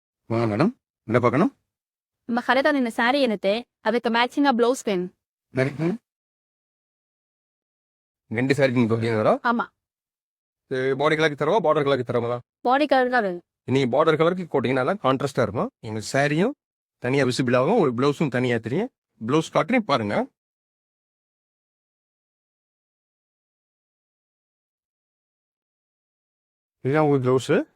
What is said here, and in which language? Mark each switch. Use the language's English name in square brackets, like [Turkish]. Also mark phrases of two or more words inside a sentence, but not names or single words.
[Tamil] வாங்க மேடம். என்ன பார்க்கணும்? ನಮ್ಮ ಹರಿದ ನಿನ್ನ ಸ್ಯಾರಿ ಏನತ್ತೆ ಅದಕ್ಕೆ ಮ್ಯಾಚಿಂಗ್ ಬ್ಲೌಸ್ ಪೇನ್ மேடம், 2 சாரி நீங்க போகிறீங்களா? ஆமா பாடி கலருக்கு தரவா, பார்டர் கலருக்கு தரவா? பாடி கலர் தான் வேணும். நீங்க பார்டர் கலருக்கு போட்டீங்கன்னா கான்ட்ராஸ்டா இருக்கும். எங்க சாரியும் தனியா விசிபிள் ஆகும், ஒரு பிளவுஸும் தனியா தெரியும். பிளவுஸ் காட்டுறேன் பாருங்க. இதுதான் உங்களுக்கு பிளவுஸ்.